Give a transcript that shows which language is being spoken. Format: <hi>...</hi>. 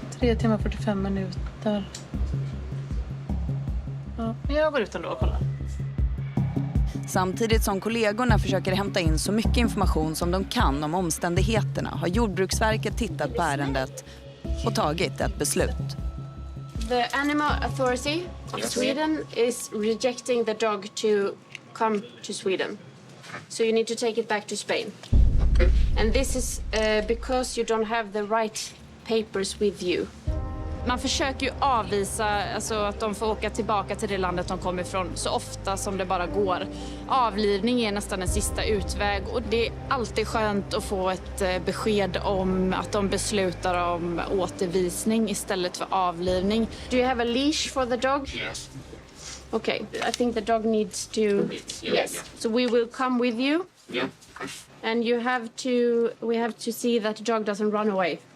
<sv>3 timmar 45 minuter. Ja, jag går ut ändå och kollar. Samtidigt som kollegorna försöker hämta in så mycket information som de kan om omständigheterna har Jordbruksverket tittat på ärendet och tagit ett beslut.</sv> <en>The Animal Authority of Sweden is rejecting the dog to come to Sweden. So you need to take it back to Spain. And this is because you don't have the right papers with you.</en> <sv>Man försöker ju avvisa alltså att de får åka tillbaka till det landet de kommer ifrån så ofta som det bara går. Avlivning är nästan en sista utväg och det är alltid skönt att få ett besked om att de beslutar om återvisning istället för avlivning.</sv> <en>Do you have a leash for the dog? Yes. Okay, I think the dog needs to... Yes. So we will come with you. Yeah. And we have to see that the dog doesn't run away.</en>